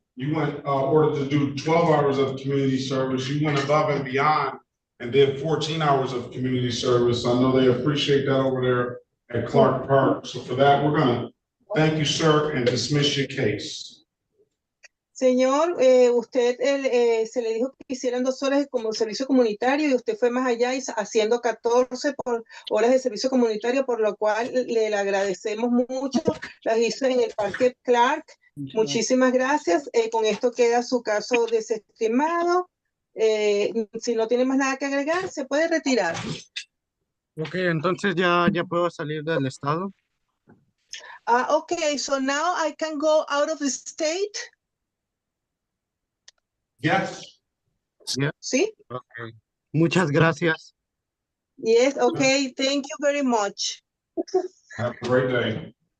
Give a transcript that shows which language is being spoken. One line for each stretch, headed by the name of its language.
English: You went, ordered to do 12 hours of community service. You went above and beyond and did 14 hours of community service. I know they appreciate that over there at Clark Park. So for that, we're gonna thank you, sir, and dismiss your case.
Spanish: Señor, usted se le dijo que hicieran 2 horas como servicio comunitario y usted fue más allá y haciendo 14 horas de servicio comunitario, por lo cual le agradecemos mucho. Las hizo en el Parque Clark. Muchísimas gracias. Con esto queda su caso desestimado. Si no tiene más nada que agregar, se puede retirar. Ok, entonces ya puedo salir del estado.
English: Okay, so now I can go out of the state. Yes.
Spanish: ¿Sí? Okay. Muchas gracias.
English: Yes, okay, thank you very much. Have a great day.